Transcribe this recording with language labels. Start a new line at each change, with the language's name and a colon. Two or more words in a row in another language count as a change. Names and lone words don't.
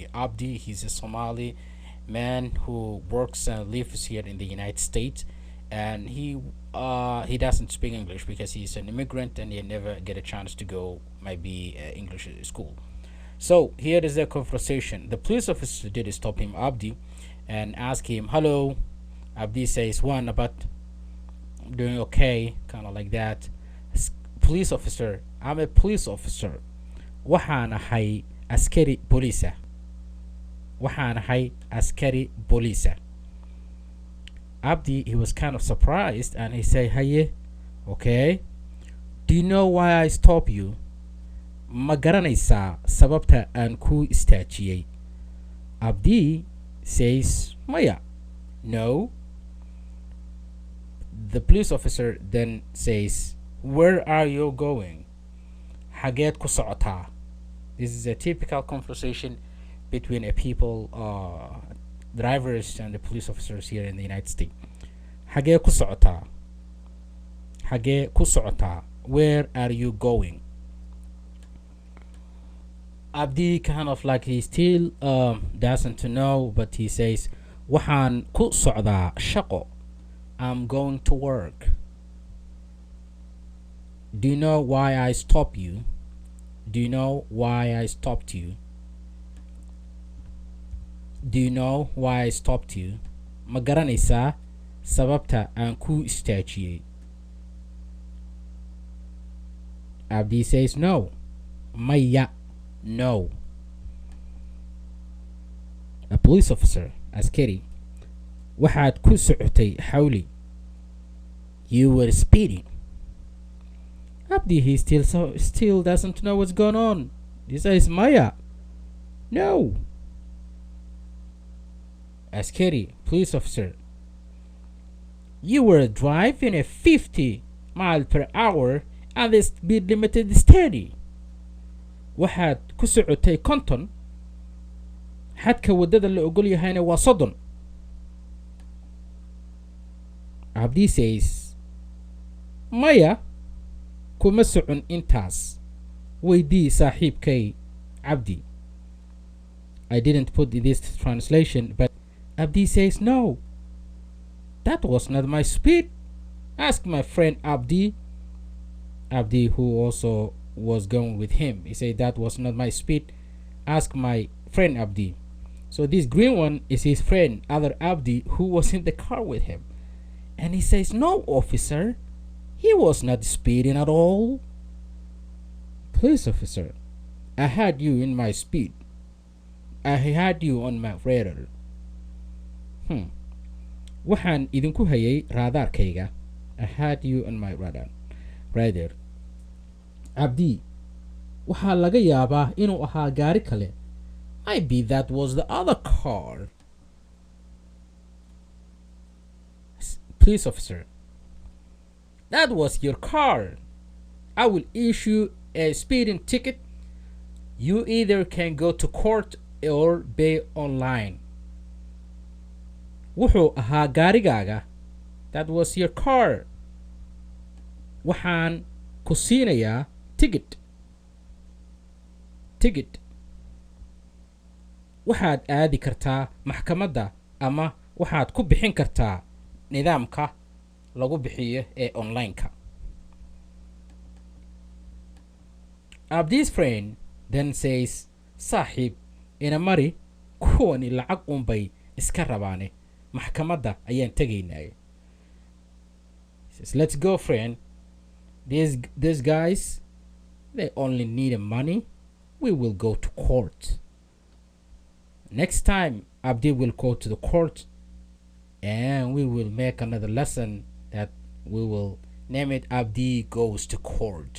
English: Abdi, he's a Somali man who works and lives here in the United States, and he doesn't speak English because he's an immigrant and he never get a chance to go maybe English school. So here is the conversation. The police officer did stop him, Abdi, and ask him, "Hello." Abdi says, "One, about doing okay," kind of like that. Police officer, I'm a police officer.
Somali: Waxaan ahay askari booliisa. Waxaan ahay askari booliisa.
English: Abdi, he was kind of surprised and he said, "Haye, okay. Do you know why I stop you?
Somali: Ma garanaysaa sababta aan ku istaajiyey?"
English: Abdi says, "Maya." "No." The police officer then says, "Where are you going?"
Somali: "Xageed ku socotaa?"
English: This is a typical conversation between a people, drivers and the police officers here in the United States.
Somali: "Xagee ku socotaa?" "Xagee ku socotaa?"
English: "Where are you going?" Abdi kind of like he still doesn't know, but he says,
Somali: "Waxaan ku socdaa shaqo.
English: I'm going to work." "Do you know why I stopped you?" "Do you know why I stopped you?" "Do you know why I stopped you?"
Somali: Ma garanaysaa sababta aan ku istaajiyey?
English: Abdi says, "No." Maya. "No." A police officer,
Somali: askari, waxaad ku socotay xawli.
English: You were speeding. Abdi, he still doesn't know what's going on. He says, "Maya." "No." Askari, police officer, you were driving a 50 mile per hour and the speed limited steady.
Somali: Waxaad ku socotay konton. Xadka wadada la ogol yahayna waa 30.
English: Abdi says,
Somali: "Maya, kuma socon intaas. Weydii saaxiibkay Abdi."
English: I didn't put this translation, but Abdi says, "No, that was not my speed. Ask my friend Abdi." Abdi, who also was going with him, he said, "That was not my speed. Ask my friend Abdi." So this green one is his friend, other Abdi, who was in the car with him. And he says, "No, officer, he was not speeding at all." "Police officer, I had you in my speed. I had you on my radar."
Somali: Waxaan idinku hayay raadaarkayga.
English: I had you on my radar.
Somali: Abdi, waxaa laga yaabaa inuu ahaa gaari kale.
English: Maybe that was the other car. Police officer, that was your car. I will issue a speeding ticket. You either can go to court or pay online.
Somali: Wuxuu ahaa gaarigaaga.
English: That was your car.
Somali: Waxaan ku siinayaa ticket. Waxaad aadi kartaa maxkamadda ama waxaad ku bixin kartaa nidaamka lagu bixiyo ee online-ka.
English: Abdi's friend then says,
Somali: "Saaxiib, ina mari, kuwani lacag unbay iska rabaane. Maxkamadda ayaan tegaynaa."
English: He says, "Let's go, friend. These guys, they only need money. We will go to court. Next time, Abdi will go to the court and we will make another lesson that we will name it Abdi Goes to Court."